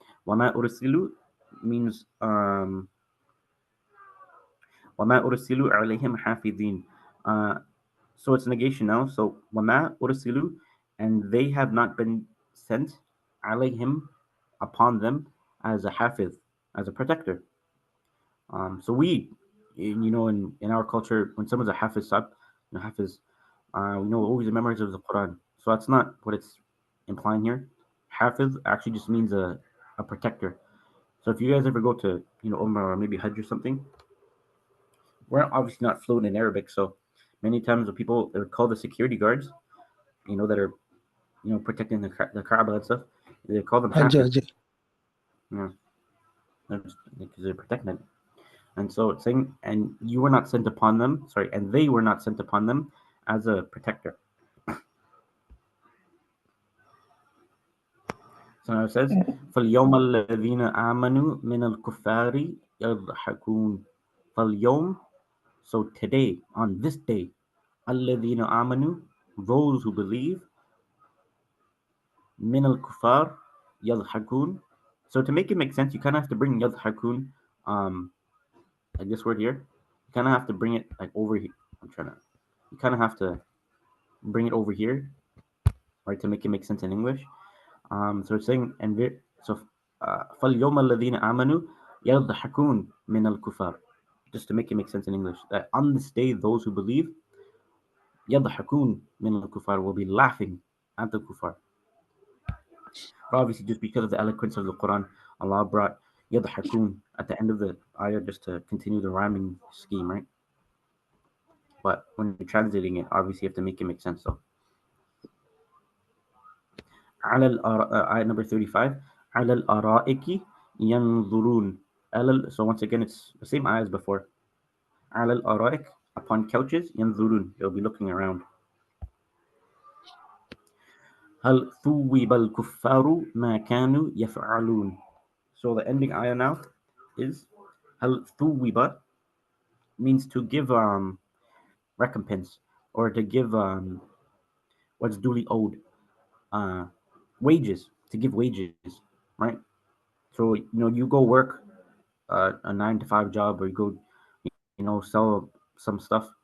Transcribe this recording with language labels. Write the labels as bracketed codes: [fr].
[ar] وَمَا أُرْسِلُوا [en] means [ar] وَمَا أُرْسِلُوا عَلَيْهِمْ حَافِظِينَ. [en] So it's negation now. So [ar] وَمَا أُرْسِلُوا, [en] and they have not been sent [ar] عَلَيْهِمْ, [en] upon them, as a hafiz, as a protector. So we, in our culture, when someone's a hafiz, hafiz, we know always the memories of the Quran. So that's not what it's implying here. Hafiz actually just means a protector. So if you guys ever go to Umrah or maybe Hajj or something, we're obviously not fluent in Arabic, so many times the people, they would call the security guards, that are protecting the Kaaba and stuff. They call them Haji, hafiz, Haji. because they're protecting it. And so it's saying, and you were not sent upon them, sorry, and they were not sent upon them as a protector. So now it says, [ar] فَالْيَوْمَ الَّذِينَ آمَنُوا مِنَ الْكُفَّارِ يَضْحَكُونَ. فَالْيَوْم, [en] so today, on this day, [ar] الَّذِينَ آمَنُوا, [en] those who believe, [ar] مِنَ الْكُفَّارِ يَضْحَكُونَ. [en] So to make it make sense, you kind of have to bring يَضْحَكُونَ, like this word here. You kind of have to bring it like over here. You kind of have to bring it over here, right, to make it make sense in English. So it's saying, so [ar] فَالْيَوْمَ الَّذِينَ آمَنُوا يَضْحَكُونَ مِنَ الْكُفَّارِ. [en] Just to make it make sense in English, that on this day, those who believe, [ar] يَضْحَكُونَ مِنَ الْكُفَّارِ, [en] will be laughing at the kuffar. But obviously, just because of the eloquence of the Quran, Allah brought يَضْحَكُونَ at the end of the ayah just to continue the rhyming scheme, right? But when you're translating it, obviously you have to make it make sense. So, ayah number 35, [ar] على الأرائك ينظرون. [en] So once again, it's the same ayah as before. [ar] على الأرائك, [en] upon couches, ينظرون, they'll be looking around. [ar] هل ثوب الكفار ما كانوا يفعلون. [en] So the ending ayah now is [ar] هل ثوب, [en] means to give recompense, or to give what's duly owed, uh, wages, to give wages, right? So you go work a 9 to 5 job, or you go, sell some stuff.